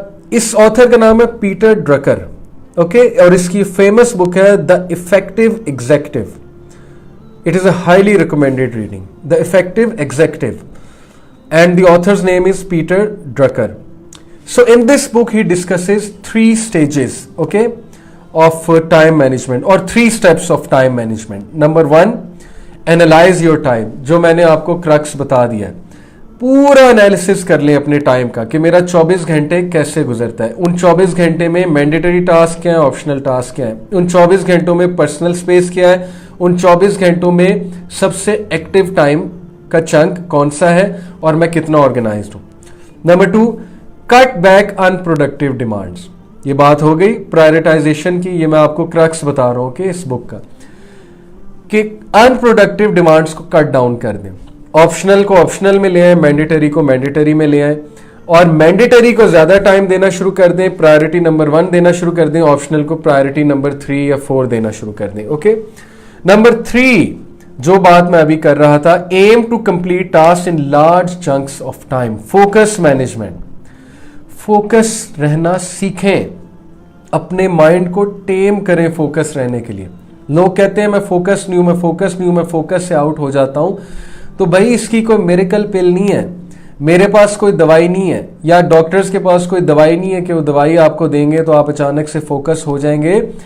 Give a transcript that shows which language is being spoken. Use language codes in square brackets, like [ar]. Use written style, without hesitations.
[ur] اس author کا نام ہے پیٹر ڈرکر. اوکے, اور اس کی فیمس بک ہے the effective executive. [en] It is a highly recommended reading, the effective executive, and the author's name is Peter Drucker. So in this book he discusses 3 stages, okay, of time management اور 3 steps of time management. Number 1, analyze your time. [ur] جو میں نے آپ کو crux بتا دیا ہے, پورا انالیسس کر لیں اپنے ٹائم کا کہ میرا 24 گھنٹے کیسے گزرتا ہے. ان 24 گھنٹے میں مینڈیٹری ٹاسک کیا ہے, آپشنل ٹاسک کیا ہے, ان 24 گھنٹوں میں پرسنل سپیس کیا ہے, ان 24 گھنٹوں میں سب سے ایکٹیو ٹائم کا چنک کون سا ہے اور میں کتنا آرگنائزڈ ہوں. [en] Number 2, cut back unproductive demands. [ur] یہ بات ہو گئی پرائرٹائزیشن کی. یہ میں آپ کو کرکس بتا رہا ہوں کہ اس بک کا کہ ان پروڈکٹیو ڈیمانڈس کو کٹ ڈاؤن کر دیں, آپشنل کو آپشنل میں لے آئیں, مینڈیٹری کو مینڈیٹری میں لے آئیں, اور مینڈیٹری کو زیادہ ٹائم دینا شروع کر دیں, پرائرٹی نمبر 1 دینا شروع کر دیں, آپشنل کو پرائرٹی نمبر 3 یا 4 دینا شروع کر دیں. اوکے. نمبر 3 جو بات میں ابھی کر رہا تھا, [en] aim to complete tasks in large chunks of time. [ur] Focus management, focus رہنا سیکھیں, اپنے مائنڈ کو ٹیم کریں فوکس رہنے کے لیے. لوگ کہتے ہیں میں فوکس نہیں ہوں, میں فوکس نہیں ہوں, میں فوکس سے آؤٹ ہو جاتا ہوں. تو بھائی اس کی کوئی میریکل پل نہیں ہے, میرے پاس کوئی دوائی نہیں ہے, یا ڈاکٹرز کے پاس کوئی دوائی نہیں ہے کہ وہ دوائی آپ کو دیں گے تو آپ اچانک سے فوکس ہو جائیں گے.